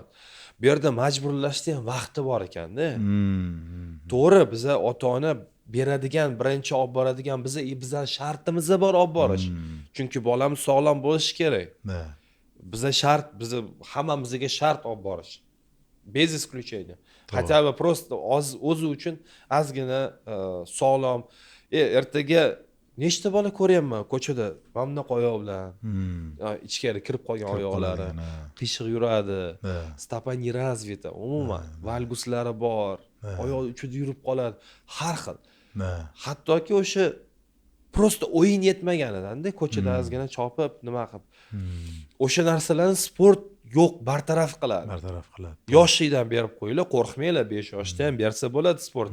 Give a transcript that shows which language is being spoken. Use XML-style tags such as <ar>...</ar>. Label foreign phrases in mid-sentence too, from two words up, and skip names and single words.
<uz>Bu yerda majburlashda ham vaqti bor ekanda. To'g'ri, biza ota-ona beradigan, birinchi olib boradigan biza shartimiz bor olib borish. Chunki bolamiz sog'lom bo'lishi kerak. Biza shart, biza hammamizga shart olib borish.</uz> <ru>без исключения. Хотя бы просто</ru> <uz>o'zi uchun ozgina sog'lom. Ertaga nechta bola ko'ryapman ko'chada mana bunaqa oyoq bilan. Ichkari kirib qolgan oyoqlari, qiyshiq yuradi.</uz> <ru>Stopa не развита,</ru> <uz>umuman valguslari bor. Oyoq uchida yurib qoladi. Har xil. Hattoki o'sha просто o'yin yetmaganidan-da ko'chada ozgina chopib, nima qilib. O'sha narsalarni sport yo'q, bartaraf qiladi. Yoshlikdan berib qo'yinglar, qo'rqmanglar, 5 yoshda ham bersa bo'ladi sport.</uz>